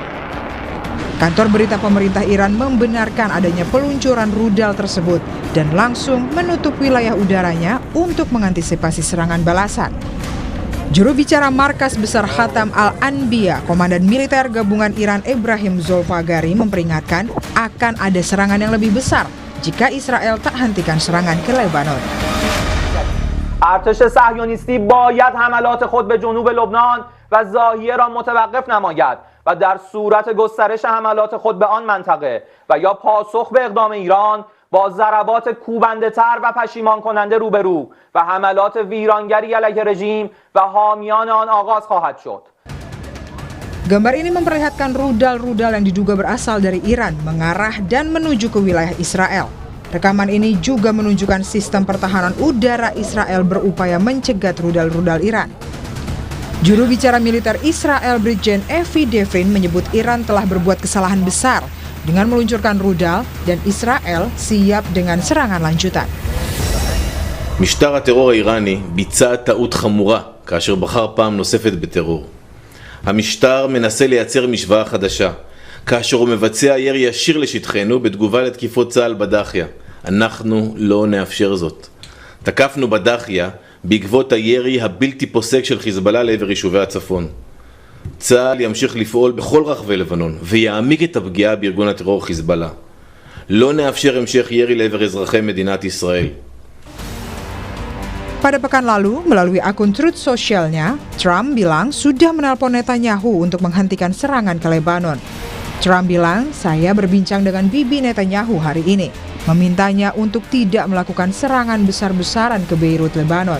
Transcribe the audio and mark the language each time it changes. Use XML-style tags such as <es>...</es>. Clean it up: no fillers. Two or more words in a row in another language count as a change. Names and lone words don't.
<id>Kantor berita pemerintah Iran membenarkan adanya peluncuran rudal tersebut dan langsung menutup wilayah udaranya untuk mengantisipasi serangan balasan. Juru bicara Markas Besar Khatam Al-Anbiya, Komandan Militer Gabungan Iran Ebrahim Zolfagari memperingatkan akan ada serangan yang lebih besar jika Israel tak hentikan serangan ke Lebanon.</id> <fa>ارتش صهیونیستی باید حملات خود به جنوب لبنان و ضاحیه را متوقف نماید و در صورت گسترش حملات خود به آن منطقه و یا پاسخ به اقدام ایران با ضربات کوبنده تر و پشیمان کننده روبرو و حملات ویرانگری علیه رژیم و حامیان آن آغاز خواهد شد.</fa> <id>Gambar ini memperlihatkan rudal-rudal yang diduga berasal dari Iran mengarah dan menuju ke wilayah Israel. Rekaman ini juga menunjukkan sistem pertahanan udara Israel berupaya mencegat rudal-rudal Iran. Juru bicara militer Israel Brigjen Evi Devrin menyebut Iran telah berbuat kesalahan besar dengan meluncurkan rudal dan Israel siap dengan serangan lanjutan.</id> <he>משטר הטרור האיראני ביצע טעות חמורה כאשר בחר פעם נוספת בטרור. המשטר מנסה לייצר משוואה חדשה, כאשר הוא מבצע ירי ישיר לשטחנו בתגובה לתקיפות צה"ל בדחיה. אנחנו לא נאפשר זאת. תקפנו בדחיה בעקבות הירי הבלתי פוסק של חיזבאללה לעבר יישובי הצפון. צה"ל ימשיך לפעול בכל רחבי לבנון ויעמיק את הפגיעה בארגון הטרור חיזבאללה. לא נאפשר המשך ירי לעבר אזרחי מדינת ישראל.</he> <id>Pada pekan lalu, melalui akun Truth Socialnya, Trump bilang sudah menelpon Netanyahu untuk menghentikan serangan ke Lebanon. Trump bilang, saya berbincang dengan Bibi Netanyahu hari ini, memintanya untuk tidak melakukan serangan besar-besaran ke Beirut, Lebanon.</id>